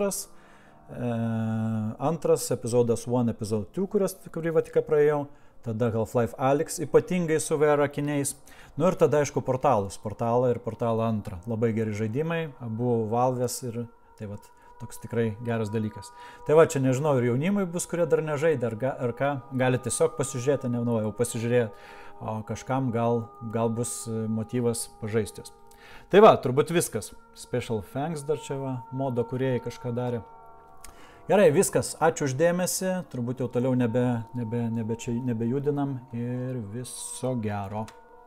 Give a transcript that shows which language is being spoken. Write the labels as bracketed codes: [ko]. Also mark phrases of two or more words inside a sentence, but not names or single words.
[lt] antras, epizodas 1, episode 2, kurį va tik praėjau, tada Half-Life Alyx, ypatingai su VR akiniais, nu ir tada aišku Portalą ir Portalą 2, labai geri žaidimai, abu Valve's ir tai va, toks tikrai geras dalykas. Tai va, čia nežinau, ir jaunimai bus, kurie dar nežaidė, ar ką, gali tiesiog pasižiūrėti, nežinau, jau pasižiūrėti, o kažkam gal bus motyvas pažaistis. Tai va, turbūt viskas. [en] Special thanks [lt] dar čia va, modo kūrėjai kažką darė. Gerai, viskas, ačiū uždėmesi, turbūt jau toliau nebejudinam ir viso gero.